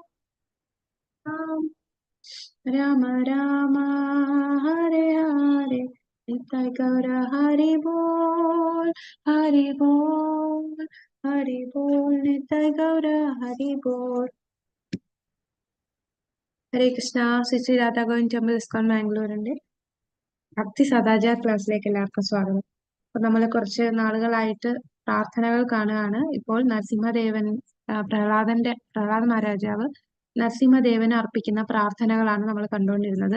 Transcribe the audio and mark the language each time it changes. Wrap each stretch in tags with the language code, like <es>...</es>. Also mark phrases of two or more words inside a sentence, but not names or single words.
<sa>Rama Rama Hare Hare, Nitai Gaura Hari Bol, Hari Bol, Hari Bol, Nitai Gaura Hari Bol.</sa> <ml>ഹരേ കൃഷ്ണ. ശ്രീ രാധാ ഗോവിന്ദ് ടെമ്പിൾ ഇസ്കോൺ ബാംഗ്ലൂരിന്റെ ഭക്തി സദാചാർ ക്ലാസ്സിലേക്ക് എല്ലാവർക്കും സ്വാഗതം. അപ്പൊ നമ്മൾ കുറച്ച് നാളുകളായിട്ട് പ്രാർത്ഥനകൾ കാണുകയാണ്. ഇപ്പോൾ നരസിംഹദേവൻ പ്രഹ്ലാദ മഹാരാജാവ് നരസിംഹദേവന് അർപ്പിക്കുന്ന പ്രാർത്ഥനകളാണ് നമ്മൾ കണ്ടുകൊണ്ടിരുന്നത്.</ml>